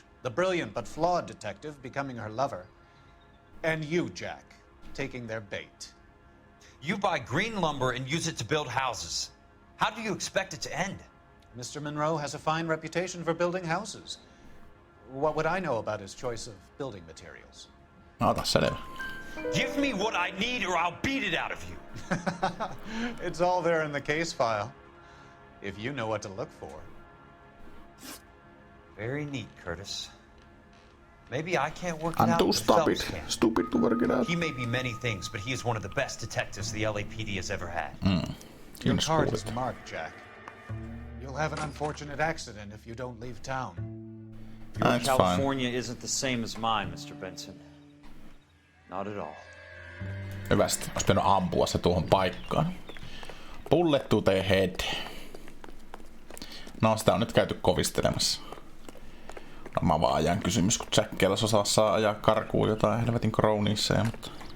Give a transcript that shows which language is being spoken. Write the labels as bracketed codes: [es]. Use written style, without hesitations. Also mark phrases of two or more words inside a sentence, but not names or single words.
[en] The brilliant but flawed detective becoming her lover. And you, Jack, taking their bait. You buy green lumber and use it to build houses. How do you expect it to end? Mr. Monroe has a fine reputation for building houses. What would I know about his choice of building materials? [fi] No, ota selvä. [en] Give me what I need or I'll beat it out of you. It's all there in the case file, if you know what to look for. Very neat, Curtis. Maybe I can't work it I'm out, too but Phelps stupid. can. Stupid to work it out. He may be many things, but he is one of the best detectives the LAPD has ever had. Your [fi] Kiinnostaa [en] card [fi] kuulet. [en] is marked, Jack. You'll have an unfortunate accident if you don't leave town. Your That's fine. California isn't the same as mine, Mr. Benson. Not at all. [fi] Hyvästi. Olisi pitänyt ampua se tuohon paikkaan. Bullet to the head. No, sitä on nyt käyty kovistelemassa. Varmaan vaan ajan kysymys, kun Jack Kells saa ajaa karkuun jotain helvetin Crowniissa, mutta...